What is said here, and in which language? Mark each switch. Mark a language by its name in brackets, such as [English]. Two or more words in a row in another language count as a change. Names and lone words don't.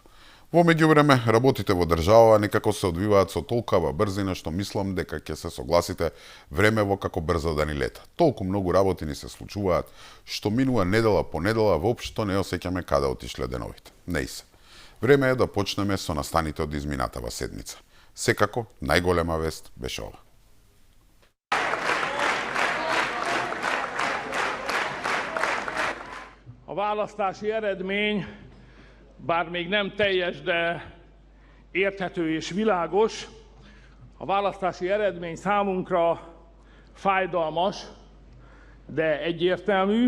[Macedonian] Во меѓувреме, работите во држава некако се одвиваат со толкава брзина што мислам дека ќе се согласите времево како брзо да ни лета. Толку многу работи ни се случуваат, што минува недела по недела, воопшто не осеќаме каде отишле деновите. Не и се. Време е да почнеме со настаните од изминатава седмица. Секако, најголема вест беше ова. [Hungarian] A választási eredmény, bár még nem teljes, de érthető és világos, a választási eredmény számunkra fájdalmas, de egyértelmű.